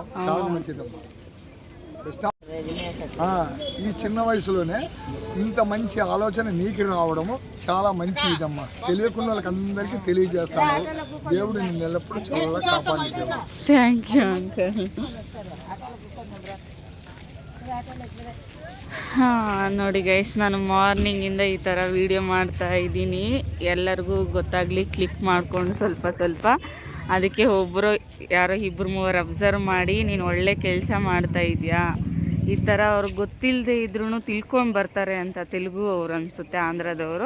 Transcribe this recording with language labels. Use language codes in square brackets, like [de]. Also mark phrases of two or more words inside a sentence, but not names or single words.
[te] చాలా మంచిదమ్మా. ఈ చిన్న వయసులోనే ఇంత మంచి ఆలోచన నీకు రావడము చాలా మంచి ఇదమ్మా. తెలియకుండా వాళ్ళకి అందరికీ తెలియజేస్తాను. దేవుడు నిన్ను ఎల్లప్పుడూ చాలా కాపాడు. [en] thank you uncle. [kn] ನೋಡಿ ಗೈಸ್, ನಾನು ಮಾರ್ನಿಂಗಿಂದ ಈ ಥರ ವಿಡಿಯೋ ಮಾಡ್ತಾ ಇದ್ದೀನಿ. ಎಲ್ಲರಿಗೂ ಗೊತ್ತಾಗಲಿ ಕ್ಲಿಕ್ ಮಾಡ್ಕೊಂಡು ಸ್ವಲ್ಪ ಅದಕ್ಕೆ ಒಬ್ಬರು ಯಾರೋ 2-3 ಅಬ್ಸರ್ವ್ ಮಾಡಿ ನೀನು ಒಳ್ಳೆ ಕೆಲಸ ಮಾಡ್ತಾ ಇದೆಯಾ, ಈ ಥರ ಅವ್ರಿಗೆ ಗೊತ್ತಿಲ್ಲದೆ ಇದ್ರೂ ತಿಳ್ಕೊಂಡು ಬರ್ತಾರೆ ಅಂತ ತೆಲುಗು ಅವ್ರು ಅನಿಸುತ್ತೆ, ಆಂಧ್ರದವರು.